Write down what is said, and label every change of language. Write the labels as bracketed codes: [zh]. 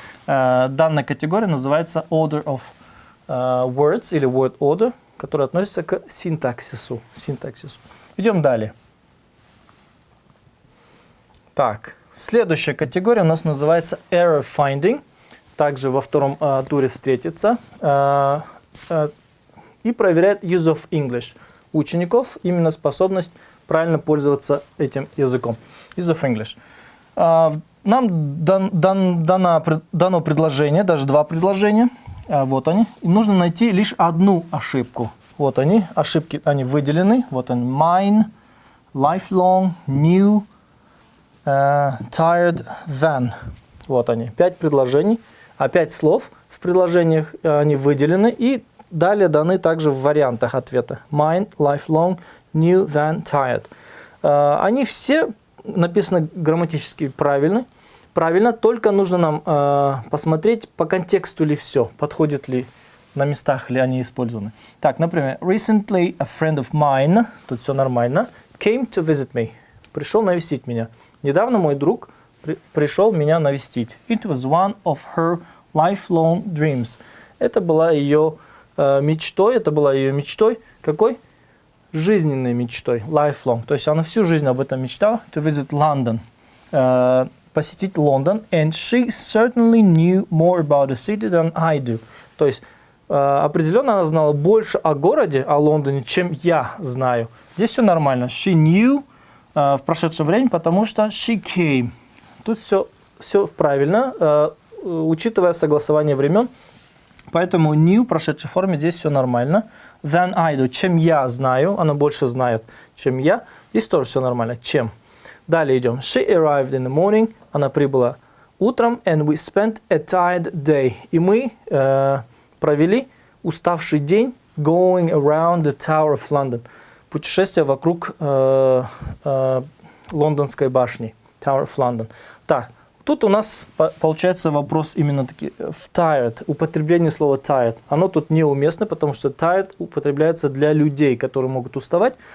[ru] Данная категория называется order of words или word order, которая относится к синтаксису. Идем далее. Так, следующая категория у нас называется error finding. Также во втором туре встретится. И проверяет use of English. У учеников именно способность правильно пользоваться этим языком. [en] Use of English. [ru] Нам дано предложение, даже два предложения. Вот они. И нужно найти лишь одну ошибку. Вот они. Ошибки, они выделены. Вот они. Mine, lifelong, new, tired, van. Вот они. 5 предложений. А 5 слов в предложениях они выделены. И далее даны также в вариантах ответа. Mine, lifelong, new, van, tired. Они все написаны грамматически правильно. Только нужно нам посмотреть по контексту ли все, подходит ли на местах ли они использованы. Так, например, [en] recently a friend of mine, [ru] тут все нормально, [en] came to visit me, [ru] пришел навестить меня. Недавно мой друг пришел меня навестить. [en] It was one of her lifelong dreams. [ru] Это была ее мечтой. Это была ее мечтой. Какой? Жизненной мечтой. Lifelong. То есть она всю жизнь об этом мечтала. [en] To visit London. [ru] Посетить Лондон. [en] And she certainly knew more about the city than I do. [ru] То есть определенно она знала больше о городе, о Лондоне, чем я знаю. Здесь все нормально. [en] She knew [ru] в прошедшем времени, потому что [en] she came. [ru] Тут все правильно, учитывая согласование времен. Поэтому knew в прошедшей форме здесь все нормально. [en] Than I do. [ru] Чем я знаю. Она больше знает, чем я. Здесь тоже все нормально. Чем. Далее идем. [en] She arrived in the morning. [ru] Она прибыла утром. [en] And we spent a tired day. [ru] И мы провели уставший день [en] going around the Tower of London. [ru] Путешествие вокруг Лондонской башни. [en] Tower of London. [ru] Так, тут у нас получается вопрос именно таки в tired. Употребление слова tired. Оно тут неуместно, потому что tired употребляется для людей, которые могут уставать.